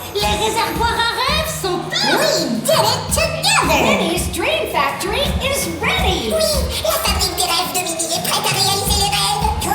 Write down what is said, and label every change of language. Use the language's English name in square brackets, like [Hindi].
[French] Les réservoirs à rêves sont pleins! [English] We did it together! Penny's Dream Factory is ready! [French] Oui, la fabrique des rêves de Mini est prête à réaliser les rêves!